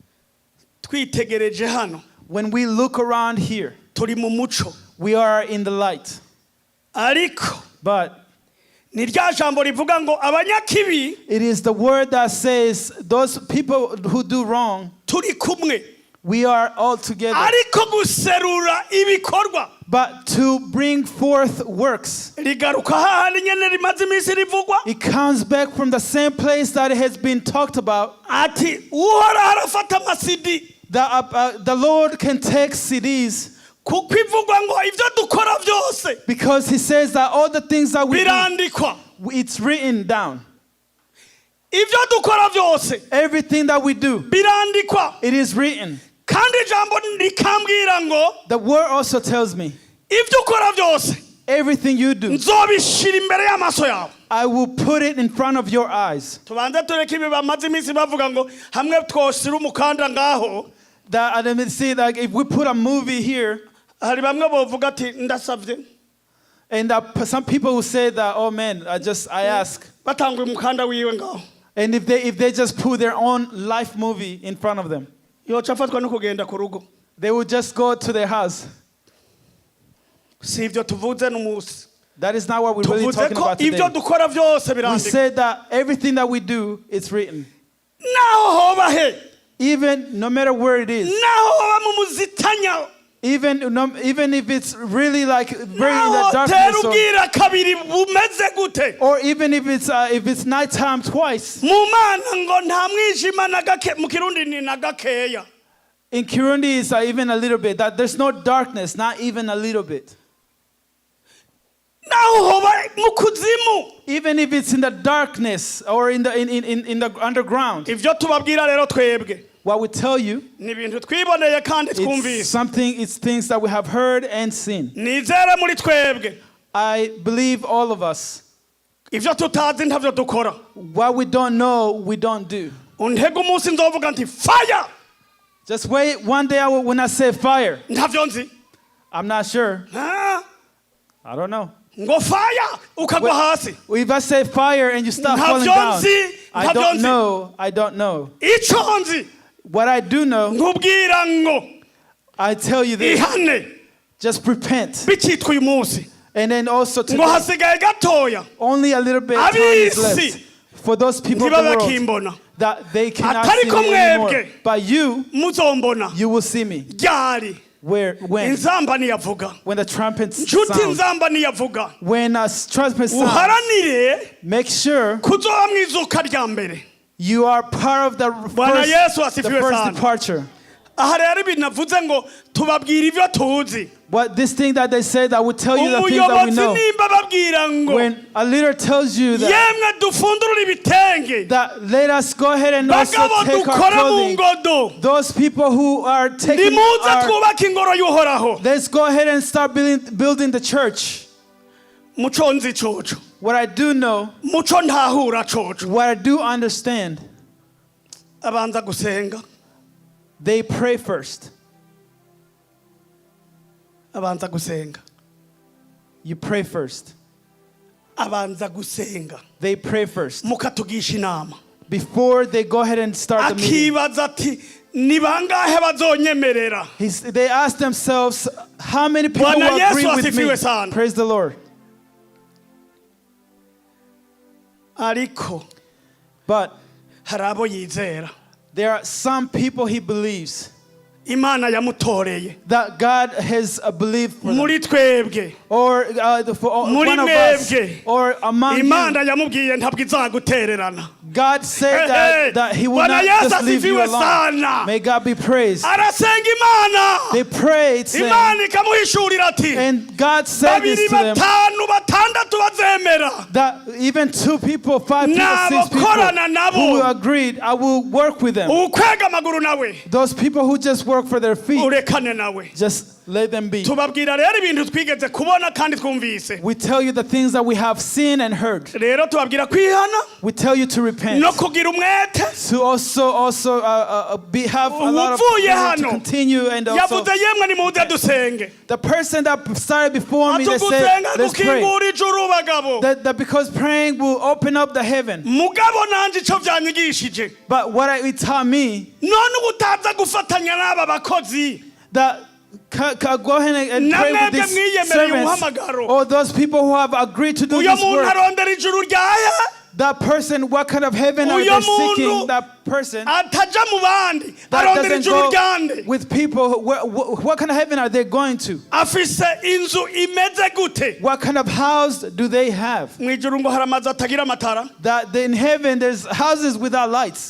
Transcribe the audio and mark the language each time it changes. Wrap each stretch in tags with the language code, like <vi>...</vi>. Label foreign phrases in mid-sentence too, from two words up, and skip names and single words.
<en>When we look around here, we are in the light. But it is the word that says those people who do wrong, We are all together.</en> <rn>ariko guserura ibikorwa</rn> <en>But to bring forth works.</en> <rn>rigaruka hahandi nyene rimaze iminsi rivugwa</rn> <en>It comes back from the same place that it has been talked about.</en> <rn>ati uhoraho arafata amasidi</rn> <en>The Lord can take CDs</en> <rn>kuko ivugwa ngo ivyo dukora vyose</rn> <en>because He says that all the things that we do,</en> <rn>birandikwa</rn> <en>it's written down.</en> <rn>ivyo dukora vyose</rn> <en>Everything that we do,</en> <rn>birandikwa</rn> <en>it is written.</en> <rn>kandi ijambo rikambwira ngo</rn> <en>The word also tells me,</en> <rn>ivyo ukora vyose</rn> <en>everything you do,</en> <rn>nzobishira imbere y'amaso yawe</rn> <en>I will put it in front of your eyes.</en> <rn>tubanze tureke ibi bamaze iminsi bavuga ngo hamwe twosira umukanda ngaho</rn> <en>That let me see, like if we put a movie here,</en> <rn>hari bamwe bovuga ati ndasavye</rn> <en>and some people will say that, oh man, I ask.</en> <rn>batangwe umukanda wiwe ngaho</rn> <en>And if they just put their own life movie in front of them,</en> <rn>yoca afatwa no kugenda ku rugo</rn> <en>they will just go to their house.</en> <rn>si ivyo tuvuze n'umunsi</rn> <en>That is not what we're really</en> <rn>tuvuze</rn> <en>talking</en> <rn>ko</rn> <en>about</en> <rn>ivyo</rn> <en>today.</en> <rn>dukora vyose</rn> <en>We</en> <rn>birandikwa</rn> <en>said that everything that we do, it's written.</en> <rn>naho hoba he</rn> <en>Even no matter where it is,</en> <rn>naho hoba mu muzitanya</rn> <en>even if it's really like very in</en> <rn>naho</rn> <en>the</en> <rn>tera</rn> <en>darkness,</en> <rn>ubwira kabiri bumeze gute</rn> <en>or even if it's nighttime twice.</en> <rn>mu mana ngo nta mwijima na gake mu kirundi ni na gakeya</rn> <en>In Kirundi, it's even a little bit. That there's no darkness, not even a little bit.</en> <rn>naho hoba mu kuzimu</rn> <en>Even if it's in the darkness or in the underground.</en> <rn>ivyo tubabwira rero twebwe</rn> <en>What we tell you,</en> <rn>ni ibintu twiboneye kandi twumvise</rn> <en>it's things that we have heard and seen.</en> <rn>nizere muri twebwe</rn> <en>I believe all of us.</en> <rn>ivyo tutazi ntavyo dukora</rn> <en>What we don't know, we don't do.</en> <rn>untega umunsi nzovuga nti fire</rn> <en>Just wait. One day when I say fire,</en> <rn>ntavyo nzi</rn> <en>I'm not sure. Ah, I don't know.</en> <rn>ngo fire ukagwa hasi</rn> <en>If I say fire and you start falling</en> <rn>ntavyo</rn> <en>down,</en> <rn>nzi</rn> <en>I</en> <rn>ntavyo</rn> <en>don't</en> <rn>nzi</rn> <en>know. I don't know.</en> <rn>ico nzi</rn> <en>What I do know,</en> <rn>nkubwira ngo</rn> <en>I tell you this.</en> <rn>ihane</rn> <en>Just repent.</en> <rn>bicitwa uyu munsi</rn> <en>And then also</en> <rn>ngo</rn> <en>today,</en> <rn>hasigaye gatoya</rn> <en>only a little bit time is left.</en> <rn>abisi</rn> <en>For those people of the world</en> <rn>ntibabakimbona</rn> <en>that they cannot</en> <rn>Atari</rn> <en>see</en> <rn>ko</rn> <en>me anymore.</en> <rn>mwebwe.</rn> <en>But you</en> <rn>muzombona</rn> <en>will see me.</en> <rn>ryari</rn> <en>When</en> <rn>inzamba niyavuga</rn> <en>the trumpets</en> <rn>nshuti</rn> <en>sound.</en> <rn>nzamba niyavuga</rn> <en>When a trumpet sounds,</en> <rn>uharanire</rn> <en>make sure</en> <rn>kuzoba mu izuka rya mbere</rn> <en>you are part of the</en> <sw>Bwana Yesu asifiwe</sw> <en>first</en> <sw>sana.</sw> <en>departure.</en> <rn>aha rero ibintu navuze ngo tubabwira ivyo tuzi</rn> <en>But this thing that they said, I will tell you the things that we</en> <rn>umuyobozi</rn> <en>know.</en> <rn>nimba babwira ngo</rn> <en>When a leader tells you that,</en> <rn>yemwe dufundurure ibitenge</rn> <en>let us go ahead and also</en> <rn>bagabo</rn> <en>take our</en> <rn>dukora mu</rn> <en>clothing.</en> <rn>ngodo</rn> <en>Those people who are taking</en> <rn>nimuze</rn> <en>our,</en> <rn>twubake ingoro y'uhoraho</rn> <en>let's go ahead and start building the church.</en> <rn>muco nzi coco</rn> <en>What I do know,</en> <rn>muco ntahura coco</rn> <en>what I do understand,</en> <rn>abanza gusenga</rn> <en>they pray first.</en> <rn>abanza gusenga</rn> <en>You pray first.</en> <rn>abanza gusenga</rn> <en>They pray first.</en> <rn>mukatugisha inama</rn> <en>Before they go ahead and start the meeting.</en> <rn>akibaza ati ni bangahe bazonyemerera</rn> <en>They ask themselves, how many people</en> <sw>Bwana</sw> <en>will agree</en> <sw>Yesu</sw> <en>with</en> <sw>asifiwe</sw> <en>me?</en> <sw>sana.</sw> <en>Praise the Lord.</en> <rn>ariko</rn> <en>But</en> <rn>hari abo yizera</rn> <en>there are some people he believes</en> <rn>imana yamutoreye</rn> <en>that God has believed for them.</en> <rn>muri twebwe</rn> <en>Or for</en> <rn>Muri</rn> <en>one of us,</en> <rn>mwebwe.</rn> <en>or among</en> <rn>imana</rn> <en>you.</en> <rn>yamubwiye ntabwo izagutererana</rn> <en>God said Hey, hey. that he will</en> <sw>Bwana</sw> <en>not</en> <sw>Yesu</sw> <en>just leave you</en> <sw>asifiwe</sw> <en>alone.</en> <sw>sana.</sw> <en>May God be praised.</en> <rn>arasenga imana</rn> <en>They prayed, saying,</en> <rn>imana ikamuhishurira ati</rn> <en>and God said</en> <rn>babiri</rn> <en>this to them,</en> <rn>batanu batandatu bazemera</rn> <en>that even 2 people, 5 people, 6</en> <rn>Nabakorana</rn> <en>people</en> <rn>nabo.</rn> <en>who agreed, I will work with them.</en> <rn>ukwega amaguru nawe</rn> <en>Those people who just work for their feet,</en> <rn>urekane nawe</rn> <en>just let them be.</en> <rn>tubabwira rero ibintu twigeze kubona kandi twumvise</rn> <en>We tell you the things that we have seen and heard.</en> <rn>rero tubabwira kwihana</rn> <en>We tell you to repent.</en> <rn>no kugira umwete</rn> <en>To also have a lot of</en> <rn>Uvuye</rn> <en>to</en> <rn>hano.</rn> <en>continue, and also</en> <rn>yavuze yemwe nimuze dusenge</rn> <en>the person that started before me, they said,</en> <rn>atugusenga</rn> <en>let's pray.</en> <rn>gukingura ijuru bagabo</rn> <en>That because praying will open up the heaven.</en> <rn>mugabo nanje ico vyanyigishije</rn> <en>But what it taught me,</en> <rn>none ubutaza gufatanya n'aba bakozi</rn> <en>that go ahead and pray with</en> <rn>Namwebwe</rn> <en>these</en> <rn>mwiyemereye</rn> <en>servants,</en> <rn>umuhamagaro.</rn> <en>or those people who have agreed to do</en> <rn>uyo</rn> <en>this</en> <rn>muntu</rn> <en>work.</en> <rn>arondera ijuru ryahe</rn> <en>That person, what kind of heaven are they seeking? That person that doesn't go with people. What kind of heaven are they going to? What kind of house do they have? That in heaven there's houses without lights.</en>